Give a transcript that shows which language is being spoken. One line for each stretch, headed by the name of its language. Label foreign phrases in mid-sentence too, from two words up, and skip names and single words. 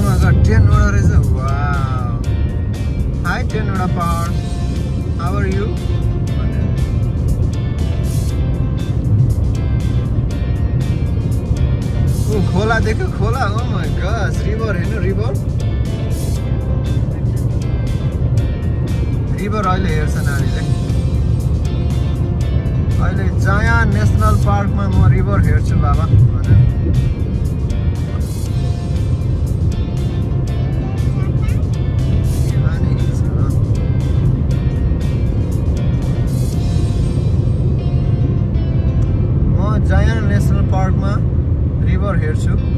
English: my god
Nepali: 10 वटा रहेछ वाउ हाई 10 वटा पहाड
English: How are you
Nepali: ओ खोला देख्यो खोला
English: Oh my gosh
Nepali: रिभर हेर्नु रिभर अहिले हेर्छ नानीले अहिले जायान नेसनल पार्कमा म रिभर हेर्छु बाबा म जायान नेसनल पार्कमा रिभर हेर्छु